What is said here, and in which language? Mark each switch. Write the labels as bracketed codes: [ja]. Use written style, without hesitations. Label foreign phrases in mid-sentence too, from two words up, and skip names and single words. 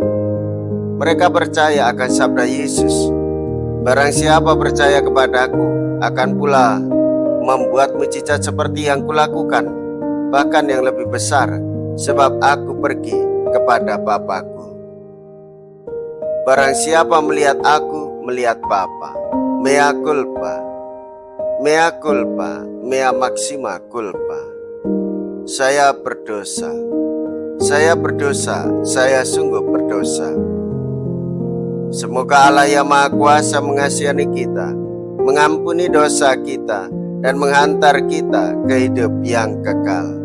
[id] Mereka percaya akan sabda Yesus, "Barang siapa percaya kepadaku, akan pula membuat mujizat seperti yang kulakukan, bahkan yang lebih besar, sebab aku pergi kepada Bapa-Ku. Barang siapa melihat aku, melihat Bapa." [la] Mea culpa, mea culpa, mea maxima culpa. [id] Saya berdosa, saya sungguh berdosa. Semoga Allah yang Maha Kuasa mengasihani kita, mengampuni dosa kita, dan menghantar kita ke hidup yang kekal.